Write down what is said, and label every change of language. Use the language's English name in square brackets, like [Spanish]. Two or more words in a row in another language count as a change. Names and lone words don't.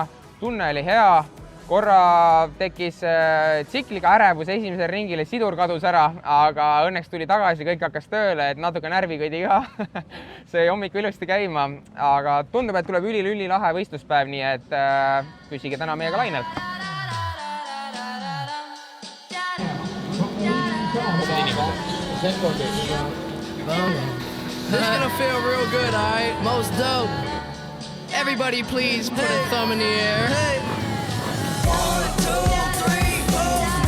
[Estonian] Tunne oli hea, korra tekkis tsikliga ärevus esimesel ringile, sidur kadus ära, aga õnneks tuli tagasi, kõik hakkas tööle, et natuke närvikõdi ka. See hommikul ilusti käima, aga tundub, et tuleb ülilahe võistluspäev, nii et püsige täna meiega lainel. [English] This is gonna feel real good, alright? Most dope. Everybody please put a thumb in the air. 1, 2, 3, 4.